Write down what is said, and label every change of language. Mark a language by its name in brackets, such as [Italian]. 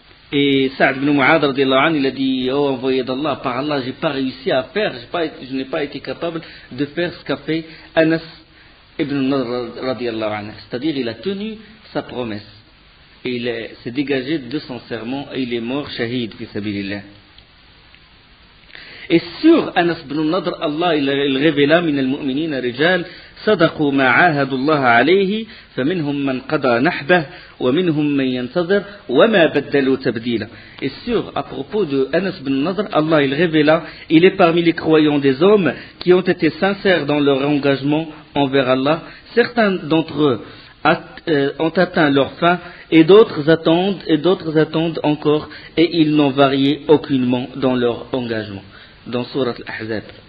[French] Et Saad ibn Mu'ad, radiyallahu anhu, il a dit, oh envoyé d'Allah, par Allah, j'ai pas réussi à faire, je n'ai pas été capable de faire ce qu'a fait Anas ibn Nadr, radiyallahu anhu. C'est-à-dire, il a tenu sa promesse. Et il s'est dégagé de son serment et il est mort shahid fi sabilillah. Et sur Anas ibn Nadr, Allah il révéla [Arabic] min al-mu'minina rijal صدقوا ما عاهدوا الله عليه فمنهم من قضى نحبه ومنهم من ينتظر وما بدلوا تبديلا. [French] Et sur, à propos de Anas ibn Nadr, Allah il révéla, il est parmi les croyants des hommes qui ont été sincères dans leur engagement envers Allah. Certains d'entre eux ont atteint leur fin et d'autres attendent encore et ils n'ont varié aucunement dans leur engagement. Dans Surat Al-Ahzab.